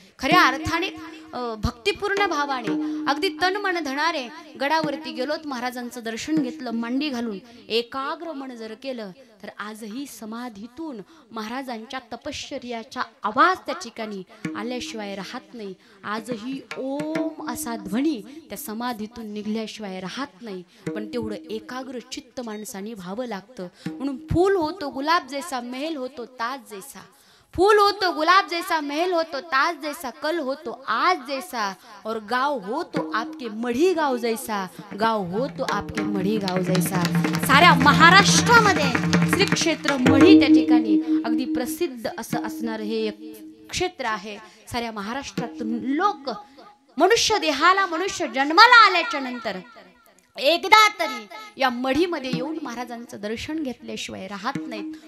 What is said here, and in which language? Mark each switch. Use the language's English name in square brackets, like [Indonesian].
[Marathi] खऱ्या अर्थाने भक्तिपूर्ण भावाने अगदी तन मन धणारे गडावरती गेलोत, महाराजांचं दर्शन घेतलं, मांडी घालून एकाग्र मन जर केलं तर आजही समाधीतून महाराजांच्या तपश्चर्याचा आवाज त्या ठिकाणी आल्याशिवाय राहत नाही. आजही ओम असा ध्वनी त्या समाधीतून निघल्याशिवाय राहत नाही. पण तेवढं एकाग्र चित्त माणसाने व्हावं लागतं. म्हणून [Hindi] फूल होतो गुलाब जैसा, महल होतो ताज जैसा. फूल हो तो गुलाब जैसा, महल हो तो ताज जैसा, कल हो तो आज जैसा, और गांव हो तो आपके मढी गाव जैसा, गाव हो तो आपके मढी गाव जैसा. [Marathi] साऱ्या महाराष्ट्रामध्ये श्री क्षेत्र मढी त्या ठिकाणी अगदी प्रसिद्ध असं असणार हे एक क्षेत्र आहे. साऱ्या महाराष्ट्रातून लोक मनुष्य देहाला, मनुष्य जन्माला आल्याच्या नंतर एकदा तरी या मढीमध्ये येऊन महाराजांचं दर्शन घेतल्याशिवाय राहत नाहीत.